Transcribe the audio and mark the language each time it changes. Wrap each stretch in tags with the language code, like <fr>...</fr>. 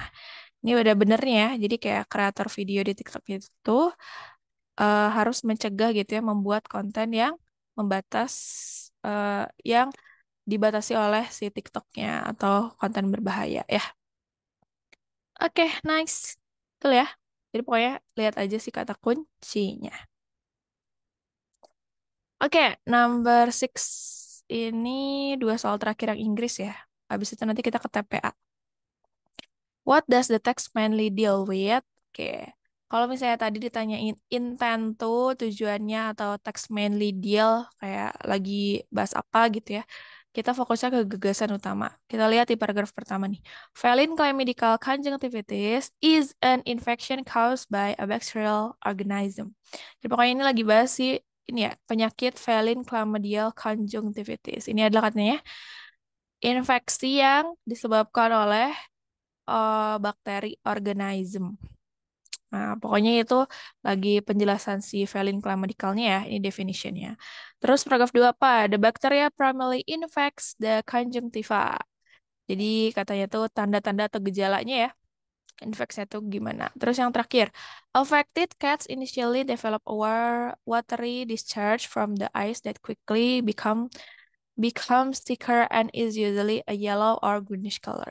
<id>Nah, ini udah benernya ya. Jadi kayak kreator video di TikTok itu harus mencegah gitu ya, membuat konten yang membatas, yang dibatasi oleh si TikToknya atau konten berbahaya ya. Oke, nice. Betul ya. Jadi pokoknya lihat aja sih kata kuncinya. Oke, number six ini dua soal terakhir yang Inggris ya. Habis itu nanti kita ke TPA.</id> <en>What does the text mainly deal with?</en> <id>Oke. Kalau misalnya tadi ditanyain intent tuh tujuannya atau text mainly deal kayak lagi bahas apa gitu ya. Kita fokusnya ke gagasan utama. Kita lihat di paragraf pertama nih.</id> <en>Feline chlamydical conjunctivitis is an infection caused by a bacterial organism.</en> <id>Jadi pokoknya ini lagi bahas sih ini ya, penyakit feline chlamydial conjunctivitis. Ini adalah katanya infeksi yang disebabkan oleh bakteri organism. Nah, pokoknya itu lagi penjelasan si Valin chlamydicalnya ya, ini definitionnya. Terus paragraf 2 apa?</id> <en>The bacteria primarily infects the conjunctiva.</en> <id>Jadi katanya tuh tanda-tanda atau gejalanya ya, infeksinya tuh gimana. Terus yang terakhir,</id> <en>affected cats initially develop a watery discharge from the eyes that quickly becomes thicker and is usually a yellow or greenish color.</en>